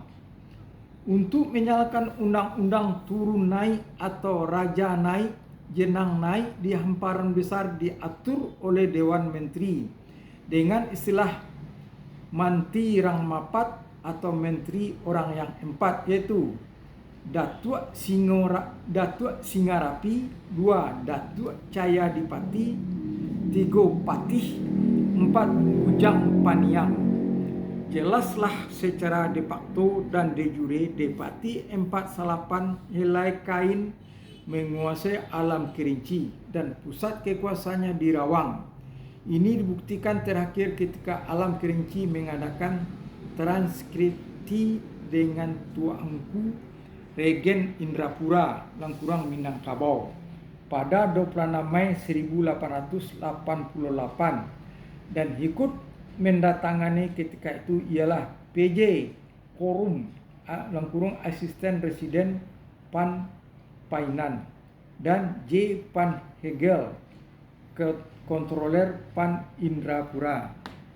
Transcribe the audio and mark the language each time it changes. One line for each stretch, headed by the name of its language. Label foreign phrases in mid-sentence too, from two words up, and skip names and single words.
Indonesian: Untuk menyalakan undang-undang turun naik atau raja naik, jenang naik di hamparan besar diatur oleh Dewan Menteri dengan istilah Manti Rangmapat atau Menteri Orang yang Empat, yaitu Datuk Singarapi, 2. Datuk Caya Dipati, 3. Patih, 4. Ujang Paniang. Jelaslah secara
Latin: de facto
Indonesian: dan
Latin: de jure
Indonesian: Depati 4 salapan helai kain menguasai alam Kerinci dan pusat kekuasaannya di Rawang. Ini dibuktikan terakhir ketika alam Kerinci mengadakan transkripsi dengan Tuanku Regen Indrapura, Langkurang Minangkabau pada 26 Mei 1888 dan ikut mendatangani ketika itu ialah PJ Korum, Langkurung Asisten Residen Pan Painan, dan J Pan Hegel, Kontroler Pan Indrapura.